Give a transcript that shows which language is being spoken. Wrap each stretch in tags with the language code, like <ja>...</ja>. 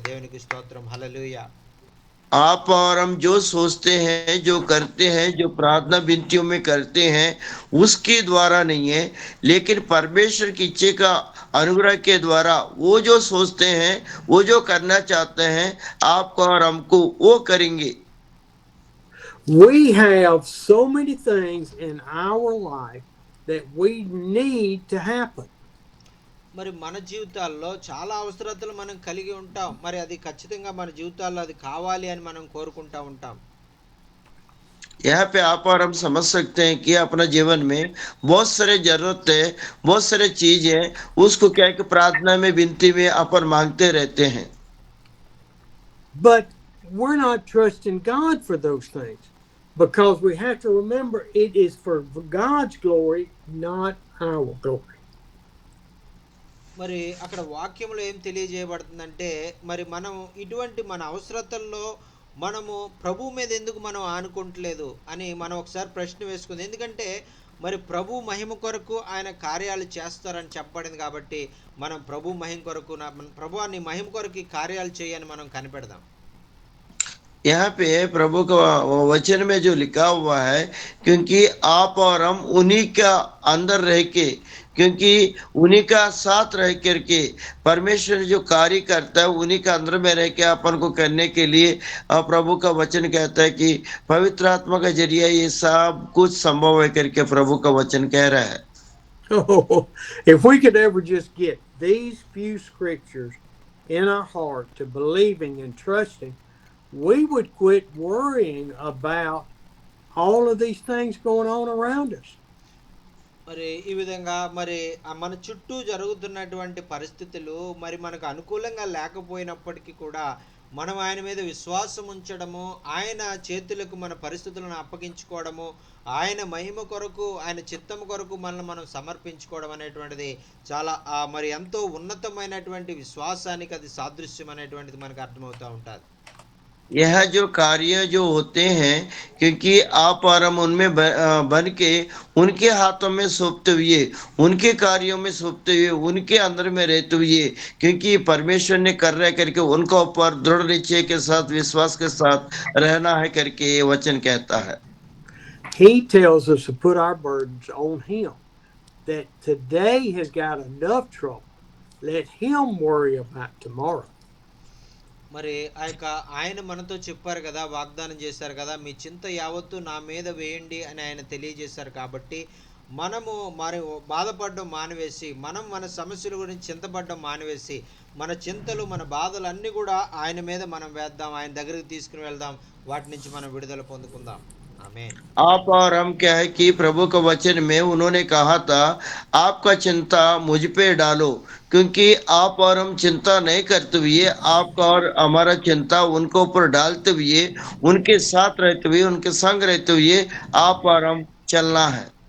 <te>దేవునికి స్తోత్రం, హల్లెలూయా.</te> <hi>आप और हम जो सोचते हैं, जो करते हैं, जो प्रार्थना विनतियों में करते हैं, उसके द्वारा नहीं है, लेकिन परमेश्वर की इच्छा का अनुग्रह के द्वारा वो जो सोचते हैं, वो जो करना चाहते हैं, आपको और हमको वो करेंगे.</hi> <en>We have so many things in our life that we need to happen.</en> <te>మరి మన జీవితాల్లో చాలా అవసరతలు మనం కలిగి ఉంటాం. మరి అది ఖచ్చితంగా మన జీవితాల్లో అది కావాలి అని మనం కోరుకుంటా ఉంటాం.</te> <hi>यहाँ पे आप और हम समझ सकते हैं कि अपना जीवन में बहुत सारे जरूरत है, बहुत सारे चीज है, उसको क्या है कि प्रार्थना में, विनती में अपन मांगते रहते हैं.</hi> <en>But we're not trusting God for those things, because we have to remember it is for God's glory, not our glory.</en> <te>మరి అక్కడ వాక్యంలో ఏం తెలియజేయబడుతుందంటే, మరి మనం ఇటువంటి మన అవసరతల్లో మనము ప్రభు మీద ఎందుకు మనం ఆనుకుంటలేదు అని మనం ఒకసారి ప్రశ్న వేసుకుంది. ఎందుకంటే మరి ప్రభు మహిమ కొరకు ఆయన కార్యాలు చేస్తారని చెప్పబడింది. కాబట్టి మనం ప్రభు మహిమ కొరకు, ప్రభువాన్ని మహిమ కొరకు కార్యాలు చేయని మనం కనిపెడదాం.</te> <hi>यहाँ पे प्रभु का वचन में जो लिखा हुआ है, क्योंकि आप और हम उन्हीं का अंदर रह के, क्योंकि उन्हीं का साथ रह करके परमेश्वर जो कार्य करता है उन्हीं का अंदर में रह के अपन को करने के लिए प्रभु का वचन कहता है कि पवित्र आत्मा का जरिया ये सब कुछ संभव है करके प्रभु का वचन कह रहा है।</hi> <en>Oh, if we could ever just get these few scriptures in our heart to believing and trusting, we would quit worrying about all of these things going on around us.</en> <te>మరి ఈ విధంగా మరి మన చుట్టూ జరుగుతున్నటువంటి పరిస్థితులు మరి మనకు అనుకూలంగా లేకపోయినప్పటికీ కూడా మనం ఆయన మీద విశ్వాసం ఉంచడము, ఆయన చేతులకు మన పరిస్థితులను అప్పగించుకోవడము, ఆయన మహిమ కొరకు, ఆయన చిత్తము కొరకు మనల్ని మనం సమర్పించుకోవడం అనేటువంటిది చాలా మరి ఎంతో ఉన్నతమైనటువంటి విశ్వాసానికి అది సాదృశ్యం అనేటువంటిది మనకు అర్థమవుతూ ఉంటుంది.</te> <hi>यह जो कार्य जो होते हैं, क्योंकि आप और हम उनमें बन के उनके हाथों में सौंपते हुए, उनके कार्यों में सौंपते हुए, उनके अंदर में रहते हुए, क्योंकि परमेश्वर ने कर रहा है करके उनका ऊपर दृढ़ निश्चय के साथ विश्वास के साथ रहना है करके ये वचन कहता है।</hi> <en>He tells us to put our burdens on him, that today has got enough trouble. Let him worry about tomorrow.</en> <te>మరి ఆయన మనతో చెప్పారు కదా, వాగ్దానం చేశారు కదా, మీ చింత యావత్తు నా మీద వేయండి అని ఆయన తెలియజేశారు. కాబట్టి మనము మరి బాధపడడం మానివేసి, మనం మన సమస్యల గురించి చింతపడడం మానివేసి, మన చింతలు మన బాధలు అన్నీ కూడా ఆయన మీద మనం వేద్దాం, ఆయన దగ్గరికి తీసుకుని వెళ్దాం, వాటి నుంచి మనం విడుదల పొందుకుందాం.</te> <hi>आप और हम क्या है कि प्रभु का वचन में उन्होंने कहा था, आपका चिंता मुझ पे डालो, क्योंकि आप और हम चिंता नहीं करते हुए, आपका और हमारा चिंता उनके ऊपर डालते हुए, उनके साथ रहते हुए, उनके संग रहते हुए आप और हम चलना है।</hi>